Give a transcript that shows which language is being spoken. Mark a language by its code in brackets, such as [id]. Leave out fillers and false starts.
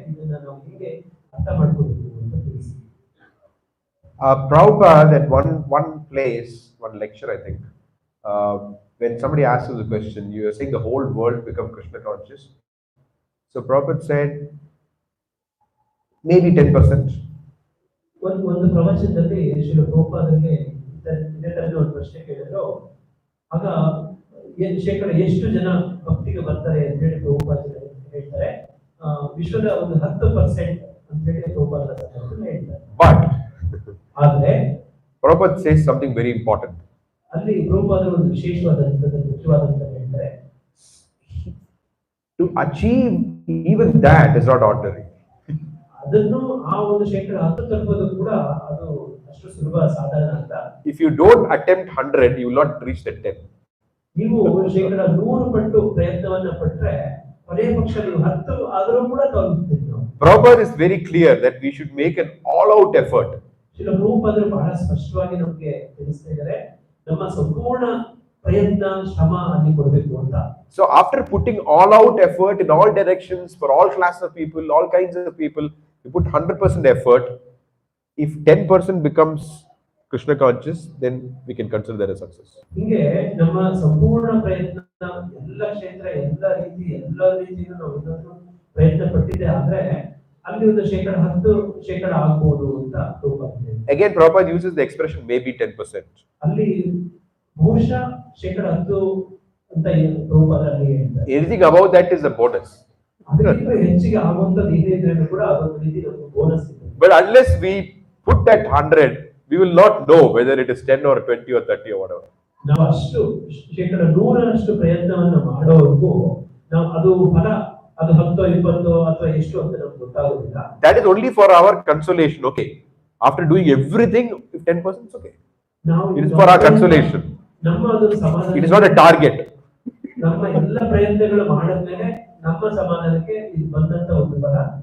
[kn] ಇದನ್ನ ನಾವು ಹೇಗೆ ಅರ್ಥ ಮಾಡ್ಕೋಬೇಕು ಅಂತ ತಿಳಿಸಿ. [en] Prabhupada, at one place, one lecture, I think, when somebody asks you the question, you are saying the whole world become Krishna conscious. So Prabhupada said, maybe 10%. [kn] ಒಂದು ಪ್ರವಚನದಲ್ಲಿ ಶ್ರೀ ಪ್ರಭುಪಾದರಿಗೆ ಇದೇ ತರನೇ ಒಂದು ಪ್ರಶ್ನೆ ಕೇಳಿದ್ರು. ಆಗ ಶೇಕಡ ಎಷ್ಟು ಜನ ಭಕ್ತಿಗೆ ಬರ್ತಾರೆ ಅಂತ ಹೇಳಿ ಪ್ರಭುಪಾದ ಹೇಳ್ತಾರೆ, ವಿಶ್ವದ ಒಂದು 10% ಅಂತ ಹೇಳಿ ಪ್ರಭುಪಾದ ಹೇಳ್ತಾರೆ. [en] But [kn] ಆದ್ರೆ [en] Prabhupada says something very important. [kn] ಅಲ್ಲಿ ಪ್ರಭುಪಾದರು ಒಂದು ಮುಖ್ಯವಾದಂತ ಹೇಳ್ತಾರೆ, [en] to achieve even that is not ordinary. [kn] ಅದನ್ನು ಆ ಒಂದು ಶೇಕಡ 10 ತಲುಪೋದು ಕೂಡ ಅದು ಅಷ್ಟು ಸುಲಭ ಸಾಧಾರಣ ಅಂತ. [en] If you don't attempt 100, you will not reach that 10. [kn] ನೀವು ಶೇಕಡ 100 ಪಟ್ಟು ಪ್ರಯತ್ನವನ್ನ ಪಟ್ರೆ ಕೊನೆಯ ಪಕ್ಷ ನೀವು 10 ಆದರೂ ಕೂಡ ತಲುಪುತ್ತೀರಿ. [en] Prabhupada is very clear that we should make an all-out effort. [kn] Shri ಪ್ರಭುಪಾದರು ಬಹಳ ಸ್ಪಷ್ಟವಾಗಿ ನಮಗೆ ತಿಳಿಸ್ತಾ ಇದ್ದಾರೆ, ನಮ್ಮ ಸಂಪೂರ್ಣ ಪ್ರಯತ್ನ ಶ್ರಮ ಅಲ್ಲಿ ಕೊಡಬೇಕು ಅಂತ. [en] So after putting all-out effort in all directions for all classes of people, all kinds of people, you put 100% effort. If 10% becomes Krishna conscious, then we can consider that a success. [kn] ಹಿಂಗೆ ನಮ್ಮ ಸಂಪೂರ್ಣ ಪ್ರಯತ್ನ ಎಲ್ಲ ಕ್ಷೇತ್ರ ಎಲ್ಲ ರೀತಿಯಿಂದ ನಾವು ಇನ್ನೊಂದು ಪ್ರಯತ್ನ ಪಟ್ಟಿದ್ದೆ ಆದ್ರೆ ಅಲ್ಲಿ ಒಂದು ಶೇಕಡ 10% ಆಗ್ಬೋದು ಅಂತ Prabhupada. [en] Again, Prabhupada uses the expression maybe 10%. [kn] ಅಲ್ಲಿ ಬಹುಶಃ ಶೇಕಡ 10 ಅಂತ ಪ್ರಭುಪಾದ ಅಲ್ಲಿ ಹೇಳ್ತಾರೆ. [en] Anything above that is a bonus. [kn] ಅದಕ್ಕಿಂತ ಹೆಚ್ಚಿಗೆ ಆಗುವಂತದ್ದು ಏನಿದ್ರೆ ಕೂಡ ಅದೊಂದು ರೀತಿ ನಮಗೆ ಬೋನಸ್ ಇದೆ. [en] But unless we put that 100, we will not know whether it is 10 or 20 or 30 or whatever. [kn] ನಾವು ಅಷ್ಟು ಶೇಕಡ 100ರಷ್ಟು ಪ್ರಯತ್ನವನ್ನ ಮಾಡೋವರೆಗೂ ನಾವು ಅದು ಫಲ ಅದು 10 20 ಅಥವಾ ಎಷ್ಟು ಅಂತ ನಮ್ಗೆ ಗೊತ್ತಾಗೋದಿಲ್ಲ. [en] That is only for our consolation. Okay, after doing everything, if 10% is okay. [kn] ನಾವು [en] It is for our consolation. [kn] ನಮ್ಮ ಅದು ಸಮಾಧಾನ. [en] It is not a target. [kn] ನಮ್ಮ ಎಲ್ಲ ಪ್ರಯತ್ನಗಳು ಮಾಡಿದ್ಮೇಲೆ ನಮ್ಮ ಸಮಾಧಾನಕ್ಕೆ ಇದು ಬಂದಂತ ಒಂದು ಫಲ.